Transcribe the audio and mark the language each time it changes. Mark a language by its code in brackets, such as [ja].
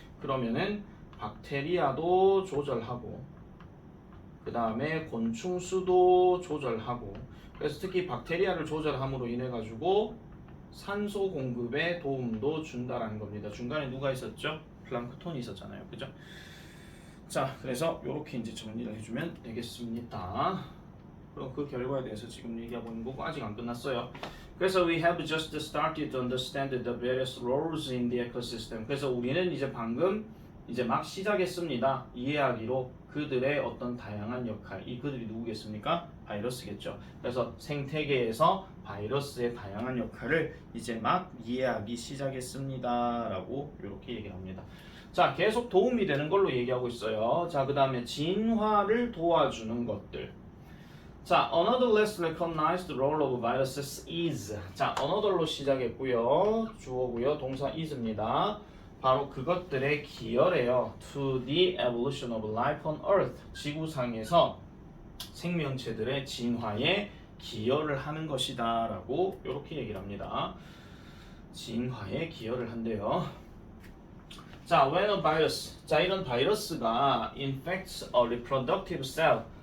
[ko] 그러면은 박테리아도 조절하고 그 다음에 곤충수도 조절하고 그래서 특히 박테리아를 조절함으로 인해 가지고 산소 공급에 도움도 준다라는 겁니다. 중간에 누가 있었죠? 플랑크톤이 있었잖아요. 그죠? 자, 그래서 이렇게 이제 정리를 해주면 되겠습니다. 그럼 그 결과에 대해서 지금 얘기하고 있는 거고 아직 안 끝났어요. [en] 그래서 we have just started to understand the various roles in the ecosystem. [ko] 그래서 우리는 이제 방금 이제 막 시작했습니다. 이해하기로 그들의 어떤 다양한 역할, 이 그들이 누구겠습니까? 바이러스겠죠. 그래서 생태계에서 바이러스의 다양한 역할을 이제 막 이해하기 시작했습니다. 라고 이렇게 얘기를 합니다. 자, 계속 도움이 되는 걸로 얘기하고 있어요. 자, 그 다음에 진화를 도와주는 것들. [en] 자, another less recognized role of viruses is. [ko] 자, another로 시작했고요. 주어고요. 동사 is입니다. 바로 그것들의 기여래요. [en] To the evolution of life on Earth. [ko] 지구상에서 생명체들의 진화에 기여를 하는 것이다 라고 이렇게 얘기를 합니다. 진화에 기여를 한대요. 자, [en] when a virus. [ko] 자, 이런 바이러스가 [en] infects a reproductive cell.